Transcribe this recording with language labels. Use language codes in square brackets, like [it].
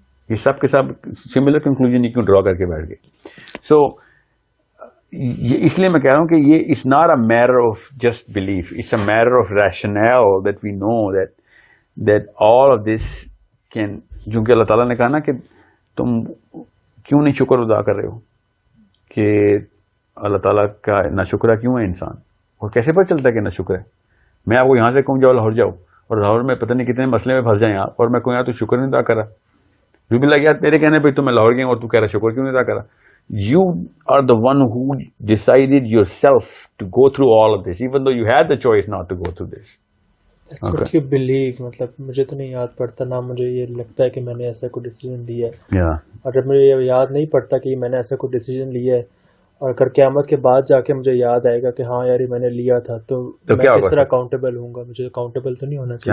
[ur] یہ سب کے سب similar conclusion کیوں ڈرا کر کے بیٹھ گئے. سو یہ اس لیے میں کہہ رہا ہوں کہ یہ [en] it's not a matter of just belief, it's a matter of rationale that we know that all of this can, [ur] جو کہ اللہ تعالیٰ نے کہا نا کہ تم کیوں نہیں شکر ادا کر رہے ہو, کہ اللہ تعالیٰ کا ناشکرہ کیوں ہے انسان, اور کیسے پتہ چلتا ہے کہ ناشکر ہے. میں آپ کو یہاں سے کہوں جاؤ لاہور جاؤ, اور لاہور میں پتہ نہیں کتنے مسئلے میں پھنس جائیں آپ, اور میں کہوں یار تو شکر نہیں ادا کر رہا, جو بھی لگ یار تیرے کہنے پہ تو میں لاہور گیا اور تو کہہ رہا شکر کیوں نہیں ادا کر رہا. [en] You are the one who decided yourself to go through all of this, even though you had the choice not to go through this. That's what you believe. [ur] مطلب مجھے تو نہیں یاد پڑتا, نہ مجھے یہ لگتا ہے کہ میں نے ایسا کوئی ڈیسیجن لیا ہے, اور جب مجھے یہ یاد نہیں پڑتا کہ میں نے ایسا کوئی ڈیسیجن لیا ہے, اور اگر قیامت کے بعد جا کے مجھے یاد آئے گا کہ ہاں یار میں نے لیا تھا, تو میں کس طرح اکاؤنٹیبل ہوں گا. مجھے اکاؤنٹیبل تو نہیں ہونا چاہیے.